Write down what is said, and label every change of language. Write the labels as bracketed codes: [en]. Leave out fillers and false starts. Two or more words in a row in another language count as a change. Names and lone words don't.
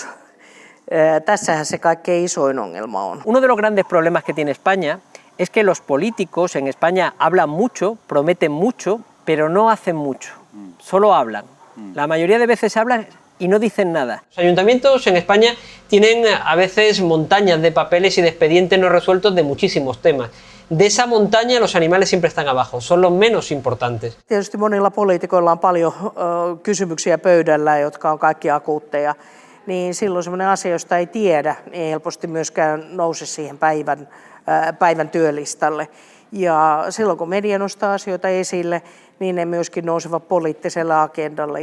[fi] Tässähän se kaikkein isoin ongelma on. [es] Uno de los grandes problemas que tiene España es que los políticos en España hablan mucho, prometen mucho, pero no hacen mucho. Solo hablan. La mayoría de veces hablan y no dicen nada. Los ayuntamientos en España tienen a veces montañas de papeles y de expedientes no resueltos de muchísimos temas. De esa montaña los animales siempre están abajo, son los menos importantes. [fi] Tietysti monilla poliitikoilla on paljon kysymyksiä pöydällä, jotka on kaikki akuutteja. Niin silloin sellainen asia, josta ei tiedä, ei helposti myöskään nouse siihen päivän työlistalle. Ja silloin kun media nostaa asioita esille, niin ne myöskin nousevat poliittiselle agendalle.